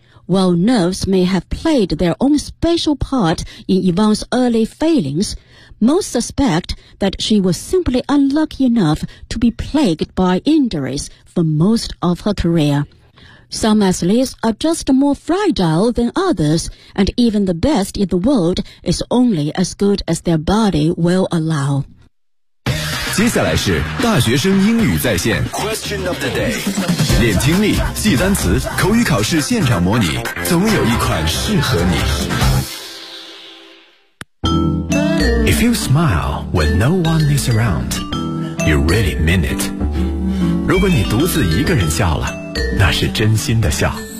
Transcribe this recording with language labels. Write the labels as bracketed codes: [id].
[en] While nerves may have played their own special part in Yvonne's early failings, most suspect that she was simply unlucky enough to be plagued by injuries for most of her career. Some athletes are just more fragile than others, and even the best in the world is only as good as their body will allow. [zh] 接下来是大学生英语在线 [en] Question of the day. [zh] 练听力，记单词，口语考试现场模拟，总有一款适合你。 [en] If you smile when no one is around, you really mean it. [zh] 如果你独自一个人笑了，那是真心的笑。